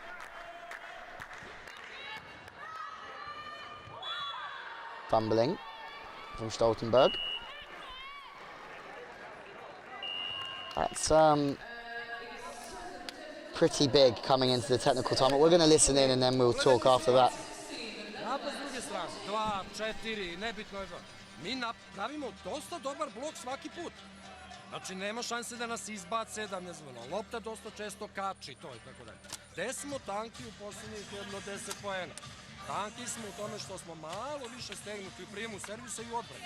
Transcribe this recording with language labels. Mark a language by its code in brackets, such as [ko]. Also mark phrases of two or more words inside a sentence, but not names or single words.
[en] Fumbling from Stoltenberg. That's pretty big coming into the technical time, but we're going to listen in and then we'll talk after that. [sr] Mi pravimo dosta dobar blok svaki put. Znači, nema šanse da nas izbace, da ne znam, lopta dosta često kači, to i tako dalje. Gde smo tanki u posljednjih jedno 10 poena? Tanki smo u tome što smo malo više stegnuti u prijemu servisa i u odbrani.